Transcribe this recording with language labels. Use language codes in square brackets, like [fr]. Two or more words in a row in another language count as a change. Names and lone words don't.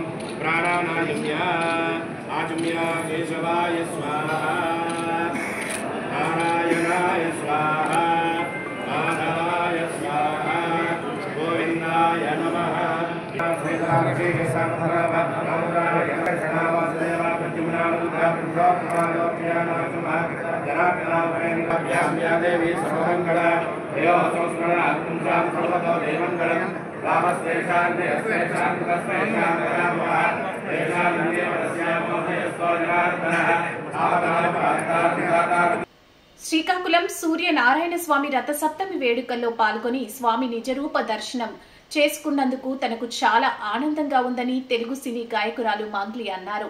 [sa] प्राणानायुम्य आचम्य केशवाय स्वाहा, नारायणाय स्वाहा, माधवाय स्वाहा, गोविन्दाय नमः। देवी सर्वमंगल [te] శ్రీకాకుళం సూర్యనారాయణ స్వామి రథసప్తమి వేడుకల్లో పాల్గొని స్వామి నిజరూప దర్శనం చేసుకున్నందుకు తనకు చాలా ఆనందంగా ఉందని తెలుగు సినీ గాయకురాలు మంగ్లీ అన్నారు.